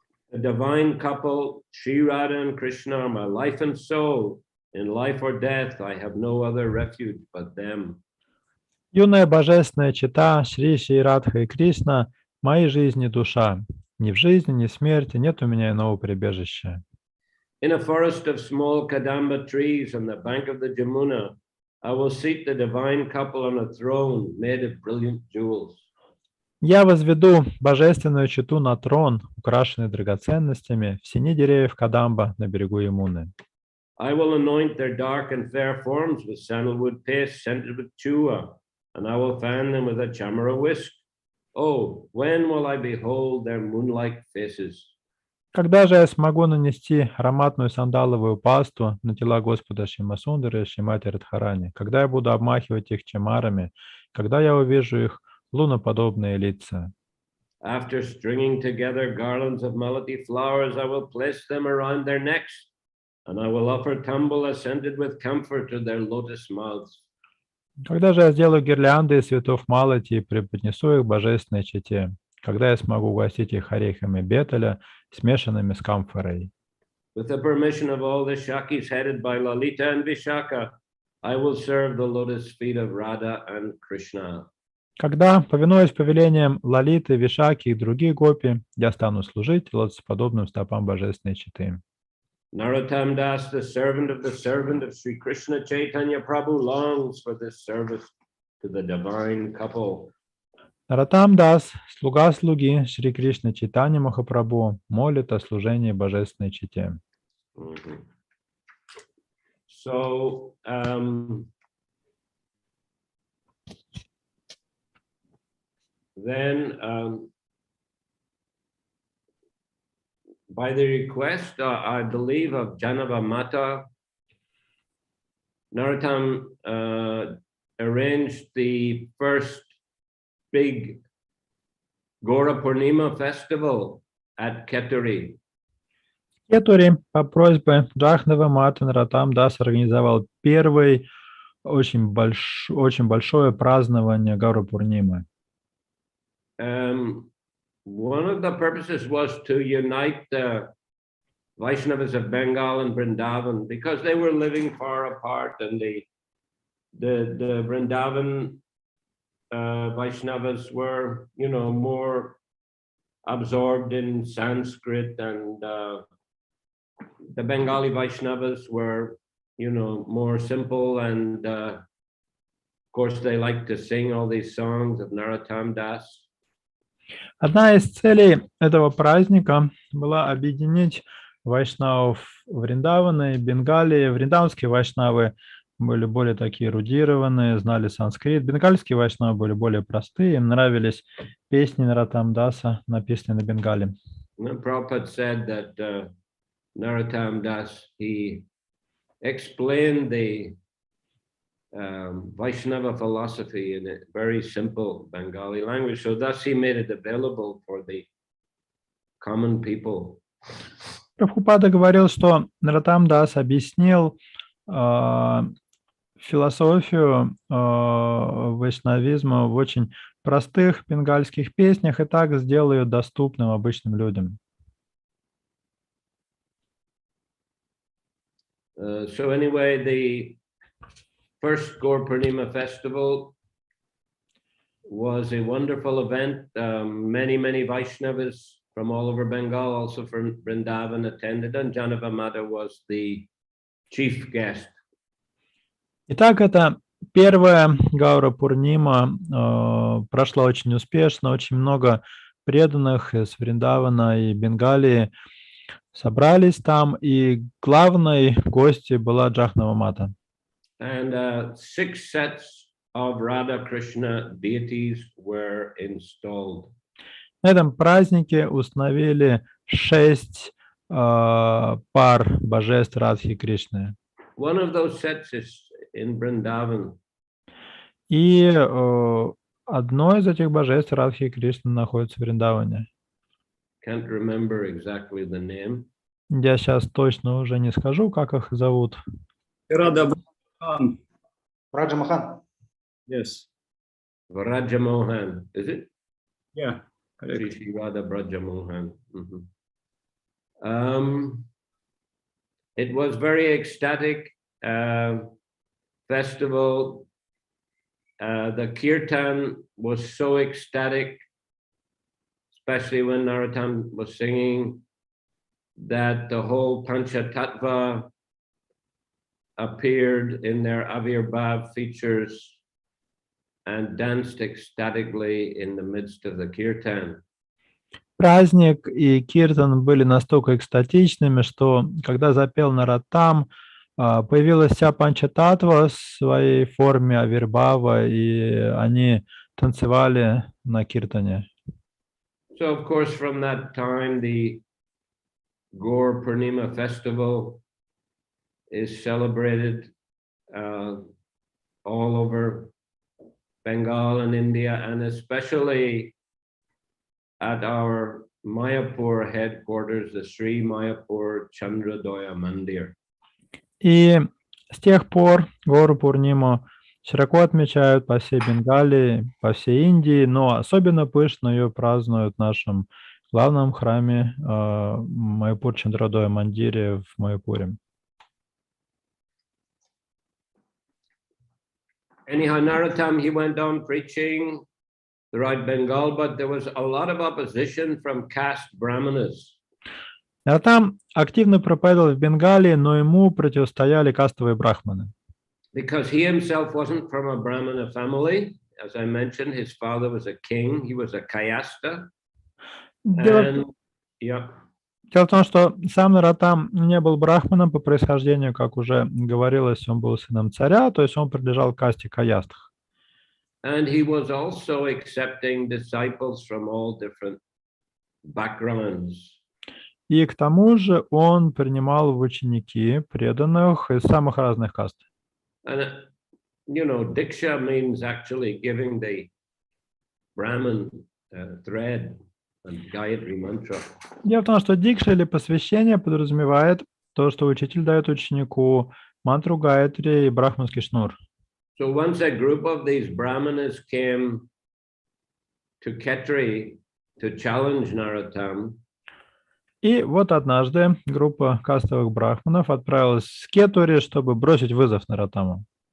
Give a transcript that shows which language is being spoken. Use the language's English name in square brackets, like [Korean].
[English] The divine couple, Sri Radha and Krishna, are my life and soul. In life or death, I have no other refuge but them. [Russian] Юная божественная чета Шри Шри Радха и Кришна – моей жизни душа. Ни в жизни, ни в смерти нет у меня иного прибежища. [English] In a forest of small kadamba trees on the bank of the Jamuna, I will seat the divine couple on a throne made of brilliant jewels. [Russian] Я возведу божественную чету на трон, украшенный драгоценностями, в сени деревьев Кадамба на берегу Ямуны. [English] I will anoint their dark and fair forms with sandalwood paste scented with chua, and I will fan them with a chamara whisk. Oh, when will I behold their moonlike faces? [Russian] Когда же я смогу нанести ароматную сандаловую пасту на тела Господа Шимасундары и Шримати Радхарани? Когда я буду обмахивать их чамарами? Когда я увижу их луноподобные лица? [English] After stringing together garlands of malati flowers, I will place them around their necks, and I will offer tambula scented with camphor to their lotus mouths. [Russian] Когда же я сделаю гирлянды из цветов малати и преподнесу их божественной чете? Когда я смогу угостить их орехами бетеля, смешанными с камфорой? [English] With the permission of all the Shakis headed by Lalita and Vishaka, I will serve the lotus feet of Radha and Krishna. [Russian] Когда, повинуясь повелениям Лалиты, Вишаки и других гопи, я стану служить лотосоподобным стопам божественной четы. [English] Narottama Das, the servant of Sri Krishna Chaitanya Prabhu, longs for this service to the divine couple. [Russian] Нароттама Дас, слуга слуги Шри Кришны Чайтанья Махапрабху, молит о служении божественной чете. [English] So, then, by the request, I believe, of Janava Mata, Narottam arranged the first big Gora Purnima festival at Keturi. [Russian] В Кетуре по просьбе Джахнава Маты Нароттама Дас организовал первое очень большое празднование Гаура Пурнимы. [English] One of the purposes was to unite the Vaishnavas of Bengal and Vrindavan because they were living far apart, and the Vrindavan Vaishnavas were, more absorbed in Sanskrit, and the Bengali Vaishnavas were, more simple, and of course they liked to sing all these songs of Narottama Das. [Russian] Одна из целей этого праздника была объединить вайшнавов Вриндавана и Бенгалии. Вриндаванские вайшнавы были более такие эрудированные, знали санскрит. Бенгальские вайшнавы были более простые, им нравились песни Нароттама Даса, написанные на бенгале. [English] Prabhupada said that Narottama Das, he explained the Vaishnava philosophy in a very simple Bengali language, so thus he made it available for the common people. [Russian] Прабхупада говорил, что Нароттама Дас объяснил философию вайшнавизма в очень простых бенгальских песнях и так сделал ее доступным обычным людям. [English] So anyway, the first Gaur Purnima festival was a wonderful event. Many Vaishnavas from all over Bengal, also from Vrindavan, attended, and Janava Mata was the chief guest. [Russian] Итак, это первая Гаура Пурнима прошла очень успешно, очень много преданных из Вриндавана и Бенгалии собрались там, и главной гостьей была Джахнава Мата. [English] And 6 sets of Radha Krishna deities were installed. [Russian] На этом празднике установили 6 пар божеств Радхи и Кришны. [English] One of those sets is in Vrindavan. [Russian] И Одно из этих божеств Радхи и Кришны находится в Вриндаване. [English] Can't remember exactly the name. [Russian] Я сейчас точно уже не скажу, как их зовут. Рада Брахан. Раджа Махан. [English] Yes. Vrajamohan, is it? Yeah. Shri Correct. Shri Radha Brajamohan. It was very ecstatic festival. The kirtan was so ecstatic, especially when Narottam was singing, that the whole Panchatattva appeared in their Avirbhav features and danced ecstatically in the midst of the kirtan. [Russian] Праздник и киртан были настолько экстатичными, что когда запел Нароттам, появилась вся панчататва в своей форме авирбхава, и они танцевали на киртане. [English] So, of course, from that time, the Gaur Purnima festival is celebrated all over Bengal and India, and especially at our Mayapur headquarters, the Sri Mayapur Chandradoya Mandir. [Russian] И с тех пор Гору Пурниму широко отмечают по всей Бенгалии, по всей Индии, но особенно пышно ее празднуют в нашем главном храме Майяпур Чандрадоя Мандире в Майяпуре. [English] Anyhow, Narottam, he went on preaching throughout Bengal, but there was a lot of opposition from caste brahmanas. [Russian] А там активно проповедовал в Бенгалии, но ему противостояли кастовые брахманы. [English] Because he himself wasn't from a Brahmana family. As I mentioned, his father was a king. He was a Kayasta. And, yeah. [Russian] Дело в том, что сам Нароттам не был брахманом по происхождению, как уже говорилось, он был сыном царя, то есть он принадлежал к касте каястх. [English] And he was also accepting disciples from all different backgrounds. [Russian] И к тому же он принимал в ученики преданных из самых разных каст. [English] And, you know, Diksha means actually giving the Brahmin thread and Gayatri mantra. [Russian] Дело в том, что дикша или посвящение подразумевает то, что учитель дает ученику мантру Гайатри и брахманский шнур. [English] So once a group of these Brahmanas came to Khetri to challenge Narottam. [Russian] И вот однажды группа кастовых брахманов отправилась в Кетури, чтобы бросить вызов Нароттаму.